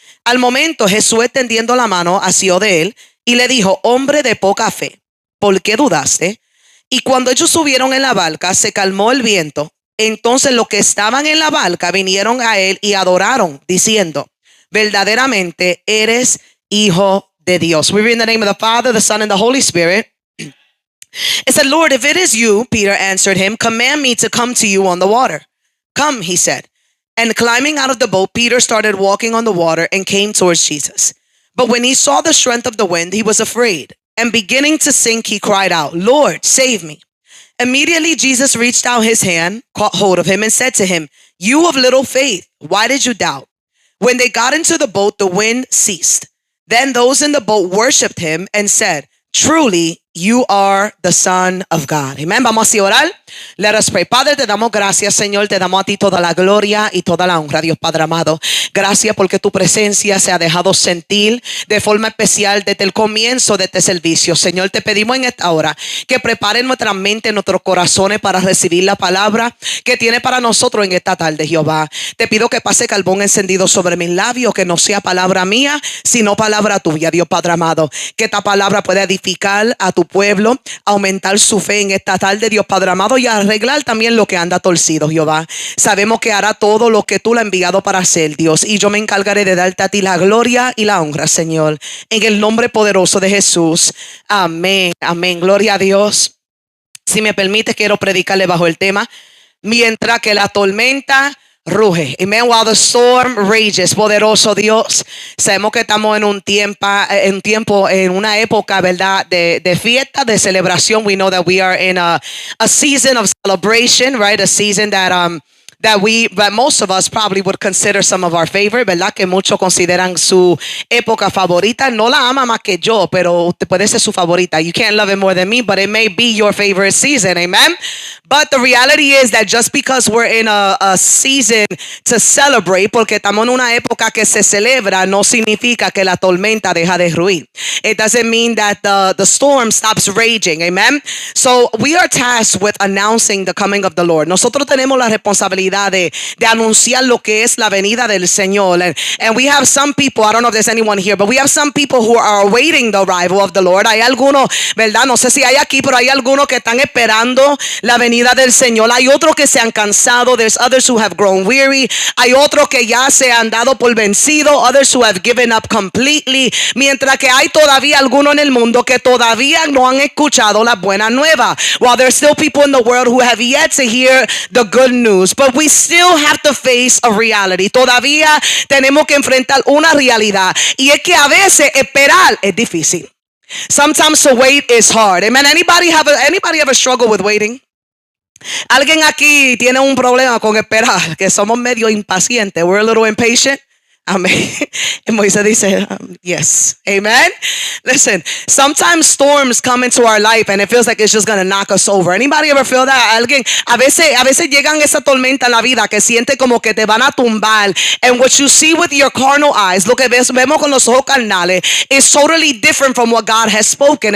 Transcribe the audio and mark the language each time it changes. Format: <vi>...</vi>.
<es>Al momento Jesús, extendiendo la mano, asió de él y le dijo, hombre de poca fe, ¿por qué dudaste? Y cuando ellos subieron en la barca, se calmó el viento. Entonces los que estaban en la barca vinieron a él y adoraron, diciendo, verdaderamente eres hijo de Dios.</es> <en>We read in the name of the Father, the Son, and the Holy Spirit. It said, Lord, if it is you, Peter answered him, command me to come to you on the water. Come, he said. And climbing out of the boat, Peter started walking on the water and came towards Jesus. But when he saw the strength of the wind, he was afraid. And beginning to sink, he cried out, Lord, save me. Immediately Jesus reached out his hand, caught hold of him, and said to him, you of little faith, why did you doubt? When they got into the boat, the wind ceased. Then those in the boat worshiped him and said, truly, you are the Son of God. Amen.</en> <es>Vamos a orar.</es> <en>Let us pray.</en> <es>Padre, te damos gracias, Señor. Te damos a ti toda la gloria y toda la honra, Dios Padre amado. Gracias porque tu presencia se ha dejado sentir de forma especial desde el comienzo de este servicio. Señor, te pedimos en esta hora que prepare nuestra mente, nuestros corazones para recibir la palabra que tiene para nosotros en esta tarde, Jehová. Te pido que pase carbón encendido sobre mis labios, que no sea palabra mía, sino palabra tuya, Dios Padre amado. Que esta palabra pueda edificar a tu pueblo, aumentar su fe en esta tarde, Dios Padre amado, y arreglar también lo que anda torcido, Jehová. Sabemos que hará todo lo que tú le has enviado para hacer, Dios, y yo me encargaré de darte a ti la gloria y la honra, Señor, en el nombre poderoso de Jesús. Amén, amén, gloria a Dios. Si me permite, quiero predicarle bajo el tema, mientras que la tormenta ruge. Amen.</es> <en>While the storm rages.</en> <es>Poderoso Dios. Sabemos que estamos en un tiempo, en una época, ¿verdad? De fiesta, de celebración.</es> <en>We know that we are in a season of celebration, right? A season that most of us probably would consider some of our favorite, ¿verdad?</en> <es>Que muchos consideran su época favorita. No la ama más que yo, pero usted puede ser su favorita.</es> <en>You can't love it more than me, but it may be your favorite season. Amen. But the reality is that just because we're in a season to celebrate,</en> <es>porque estamos en una época que se celebra, no significa que la tormenta deja de ruir.</es> <en>It doesn't mean that the storm stops raging. Amen. So we are tasked with announcing the coming of the Lord.</en> <es>Nosotros tenemos la responsabilidad de anunciar lo que es la venida del Señor.</es> <en>And we have some people, I don't know if there's anyone here, but we have some people who are awaiting the arrival of the Lord.</en> <es>Hay algunos, ¿verdad? No sé si hay aquí, pero hay algunos que están esperando la venida del Señor. Hay otros que se han cansado.</es> <en>There's others who have grown weary.</en> <es>Hay otros que ya se han dado por vencido.</es> <en>Others who have given up completely.</en> <es>Mientras que hay todavía algunos en el mundo que todavía no han escuchado la buena nueva.</es> <en>While there's still people in the world who have yet to hear the good news. But we still have to face a reality.</en> <es>Todavía tenemos que enfrentar una realidad. Y es que a veces esperar es difícil.</es> <en>Sometimes to wait is hard. Amen. Anybody ever struggle with waiting?</en> <es>¿Alguien aquí tiene un problema con esperar? Que somos medio impacientes.</es> <en>We're a little impatient. Amén. And Moisés dice, yes. Amen. Listen, sometimes storms come into our life and it feels like it's just going to knock us over. Anybody ever feel that?</en> <es>Alguien, a veces llegan esa tormenta en la vida que siente como que te van a tumbar.</es> <en>And what you see with your carnal eyes,</en> <es>lo que vemos con los ojos carnales,</es> <en>is totally different from what God has spoken.</en>